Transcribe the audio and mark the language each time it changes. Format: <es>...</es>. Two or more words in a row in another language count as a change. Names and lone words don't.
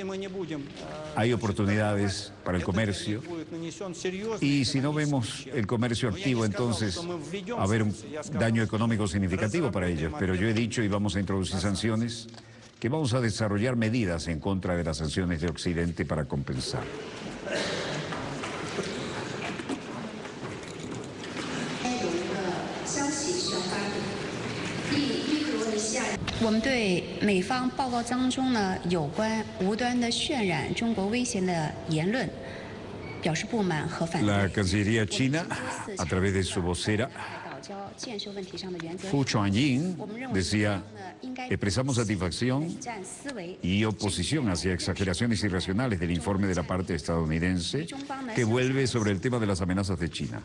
<es>Hay oportunidades para el comercio y si no vemos el comercio activo, entonces va a haber un daño económico significativo para ellos. Pero yo he dicho y vamos a introducir sanciones, que vamos a desarrollar medidas en contra de las sanciones de Occidente para compensar.</es> <zh>我们对美方报告当中呢有关无端的渲染中国威胁的言论表示不满和反对。</zh> <es>La Cancillería china, a través de su vocera, Fu Chuanying, decía, expresamos satisfacción y oposición hacia exageraciones irracionales del informe de la parte estadounidense que vuelve sobre el tema de las amenazas de China.</es>